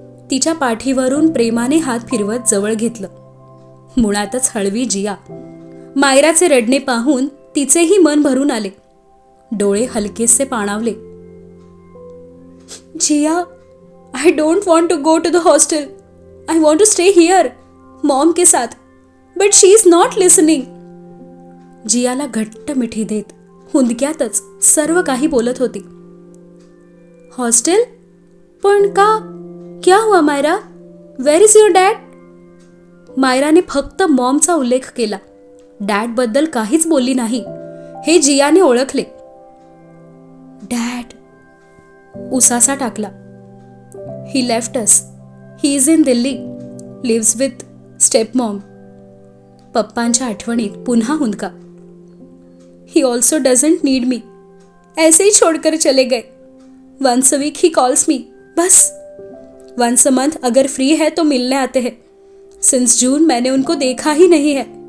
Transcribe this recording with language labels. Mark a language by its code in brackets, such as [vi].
[mr] तिच्या पाठीवरून प्रेमाने हात फिरवत जवळ घेतलं. मुळातच हळवी जिया. मायराचे रडणे पाहून तिचेही मन भरून आले. डोळे हलकेसे पाणावले. [en] Jiya, I don't want to go to the hostel. I want to stay here mom [hi] के साथ. [en] But she is not listening. [mr] जियाला घट्ट मिठी देत हुंदक्यातच सर्व काही बोलत होती. [en] Hostel? [mr] पण का? [hi] क्या हुआ [en] Myra? Where is your dad? [mr] मायराने फक्त मॉमचा उल्लेख केला. डॅडबद्दल काहीच बोलली नाही हे जियाने ओळखले. डॅड, उसासा टाकला. [en] He left us. He is in Delhi, lives with step mom. [mr] पप्पांच्या आठवणीत पुन्हा हुंदका. [en] he also doesn't need me, [hi] ऐसे ही छोड़कर चले गए. [en] once a week he calls me, [hi] बस. [en] once a month [hi] अगर फ्री है तो मिलने आते हैं. सिंस जून मैंने उनको देखा ही नहीं है.